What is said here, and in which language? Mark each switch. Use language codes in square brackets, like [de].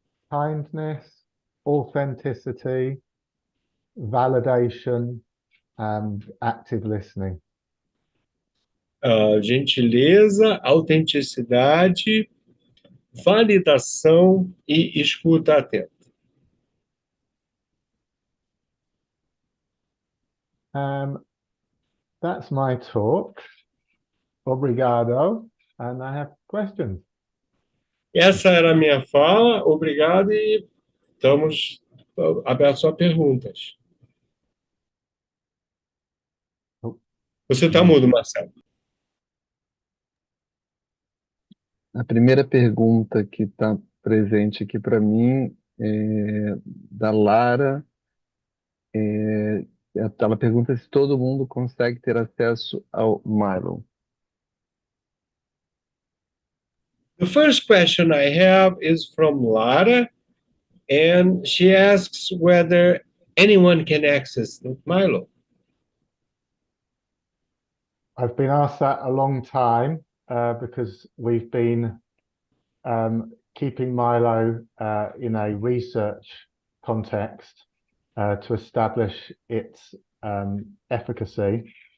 [en] Kindness, authenticity, validation, and active listening. [pt] Gentileza, autenticidade, validação e escuta atenta. [en] That's my talk. [pt] Obrigado. [en] And I have questions. [pt] Essa era a minha fala. Obrigado e estamos abertos a perguntas. Você está mudo, Marcelo. A primeira pergunta que está presente aqui para mim é da Lara. Ela pergunta se todo mundo consegue ter acesso ao MYLO. [en] The first question I have is from Lara, and she asks whether anyone can access the MYLO. I've been asked that a long time because we've been keeping MYLO in a research context to establish its efficacy.